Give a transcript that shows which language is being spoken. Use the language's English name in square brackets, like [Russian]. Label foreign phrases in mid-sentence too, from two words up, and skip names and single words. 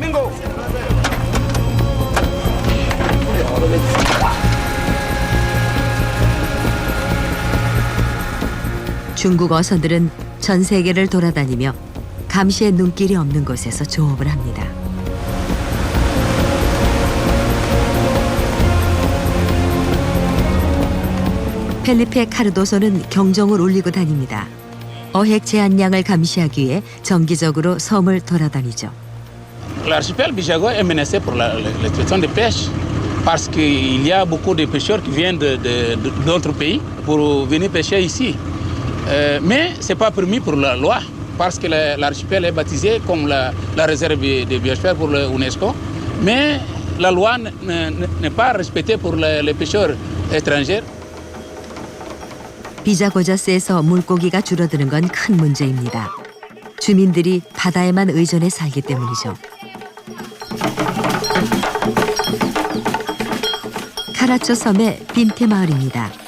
[Korean] 중국 어선들은 전 세계를 돌아다니며 감시의 눈길이 없는 곳에서 조업을 합니다. 펠리페 카르도소는 경종을 울리고 다닙니다. 어획 제한량을 감시하기 위해 정기적으로 섬을 돌아다니죠. [French] L'archipel Bijago est menacé pour l'exploitation de pêche parce qu'il y a beaucoup de pêcheurs qui viennent d'autres pays pour venir pêcher ici. Mais ce n'est pas permis pour la loi parce que l'archipel est baptisé comme la réserve de biosphère pour l'UNESCO. Mais la loi n'est pas respectée pour les pêcheurs étrangers. [Korean] 비자고자스에서 물고기가 줄어드는 건 큰 문제입니다. 주민들이 바다에만 의존해 살기 때문이죠. 카라초 섬의 빈테 마을입니다.